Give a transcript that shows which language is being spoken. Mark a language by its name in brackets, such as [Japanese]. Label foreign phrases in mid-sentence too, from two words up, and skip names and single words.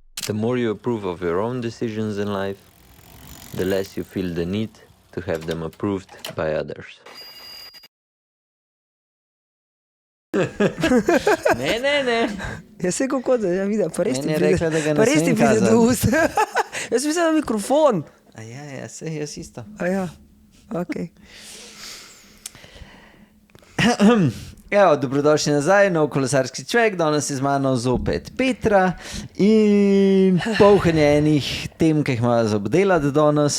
[English] The more you approve of your own decisions in life, the less you feel the need to have them approved by others. [Slovenian] Ne. Jaz se kako da, ja vidim, pa res ti Meni je pride, rekla, da ga ne pa res ti smem pride kazati. do ust. Jaz mislim, da mikrofon. Ja, sej jaz isto. A ja, okej. Evo, dobrodošli nazaj, nov kolesarski človek, danes je z mano zopet Petra in polhanje enih tem, ki jih ima za obdelati danes.